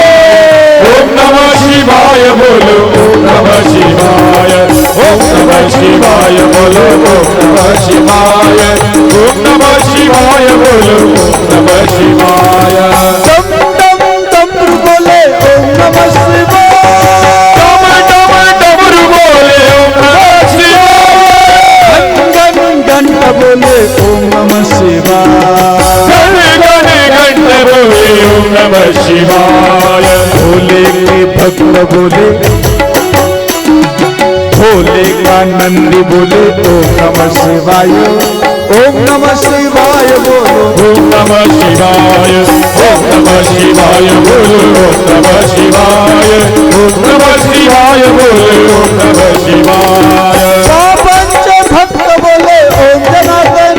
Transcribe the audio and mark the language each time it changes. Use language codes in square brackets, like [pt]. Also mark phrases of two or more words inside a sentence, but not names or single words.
[sa] ओम नमः शिवाय बोलो ओम नमः शिवाय ओम नमः शिवाय बोलो ओम नमः शिवाय ओम नमः शिवाय बोलो ओम नमः शिवाय [hi] डम डम डमरू बोले [sa] ओम नमः शिवाय [hi] डम डम डमरू बोले [sa] ओम नमः शिवाय [hi] गण घंट बोले [sa] ओम नमः शिवाय [hi] गण गण घंट बोले [sa] ओम नमः शिवाय [hi] भोले के भक्त बोले भोले का नंदी बोले [sa] ओम नमः शिवाय ओम नमः शिवाय [hi] बोलो [sa] ओम नमः शिवाय ओम नमः शिवाय बोलो ओम नमः शिवाय ओम नमः शिवाय बोलो ओम नमः शिवाय [mr] बाबांचे भक्त बोले ओम जनार्दन